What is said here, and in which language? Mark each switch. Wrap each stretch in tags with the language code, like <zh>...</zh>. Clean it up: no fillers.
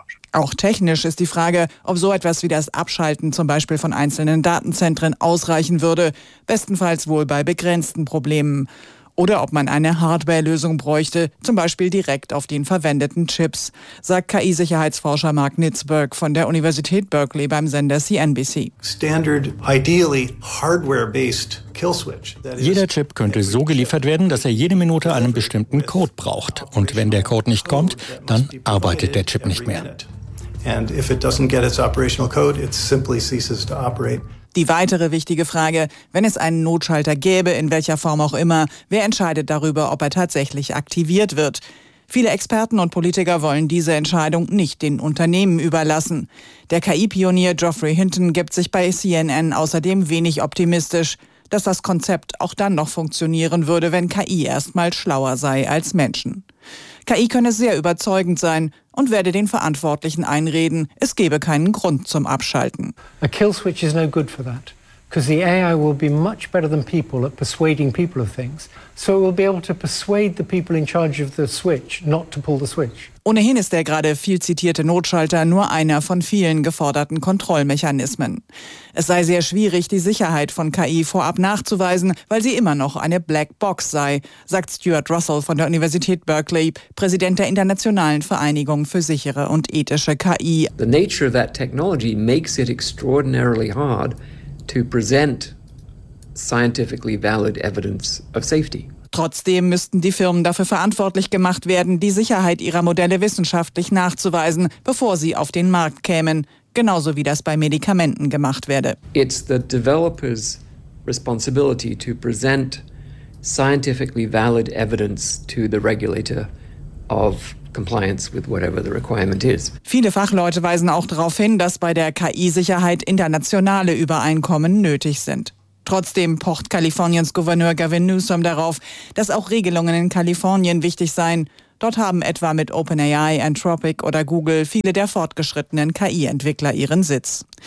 <de>Auch technisch ist die Frage, ob so etwas wie das Abschalten zum Beispiel von einzelnen Datenzentren ausreichen würde, bestenfalls wohl bei begrenzten Problemen. Oder ob man eine Hardware-Lösung bräuchte, zum Beispiel direkt auf den verwendeten Chips, sagt KI-Sicherheitsforscher Mark Nitzberg von der Universität Berkeley beim Sender CNBC.</de> <en>Standard, ideally hardware-based kill switch.</en> <de>Jeder Chip könnte so geliefert werden, dass er jede Minute einen bestimmten Code braucht. Und wenn der Code nicht kommt, dann arbeitet der Chip nicht mehr.</de> <en>And if it doesn't get its operational code, it simply ceases to operate.</en> <de>Die weitere wichtige Frage, wenn es einen Notschalter gäbe, in welcher Form auch immer, wer entscheidet darüber, ob er tatsächlich aktiviert wird? Viele Experten und Politiker wollen diese Entscheidung nicht den Unternehmen überlassen. Der KI-Pionier Geoffrey Hinton gibt sich bei CNN außerdem wenig optimistisch, dass das Konzept auch dann noch funktionieren würde, wenn KI erstmal schlauer sei als Menschen. KI könne sehr überzeugend sein und werde den Verantwortlichen einreden, es gebe keinen Grund zum Abschalten.</de> <en>A kill switch is no good for that, because the AI will be much better than people at persuading people of things. So it will be able to persuade the people in charge of the switch not to pull the switch.</en> <de>Ohnehin ist der gerade viel zitierte Notschalter nur einer von vielen geforderten Kontrollmechanismen. Es sei sehr schwierig, die Sicherheit von KI vorab nachzuweisen, weil sie immer noch eine Black Box sei, sagt Stuart Russell von der Universität Berkeley, Präsident der Internationalen Vereinigung für sichere und ethische KI.</de> <en>The nature of that technology makes it extraordinarily hard to present scientifically valid evidence of safety.</en> <de>Trotzdem müssten die Firmen dafür verantwortlich gemacht werden, die Sicherheit ihrer Modelle wissenschaftlich nachzuweisen, bevor sie auf den Markt kämen, genauso wie das bei Medikamenten gemacht werde.</de> <en>It's the developer's responsibility to present scientifically valid evidence to the regulator of compliance with whatever the requirement is.</en> <de>Viele Fachleute weisen auch darauf hin, dass bei der KI-Sicherheit internationale Übereinkommen nötig sind. Trotzdem pocht Kaliforniens Gouverneur Gavin Newsom darauf, dass auch Regelungen in Kalifornien wichtig seien. Dort haben etwa mit OpenAI, Anthropic oder Google viele der fortgeschrittenen KI-Entwickler ihren Sitz.</de>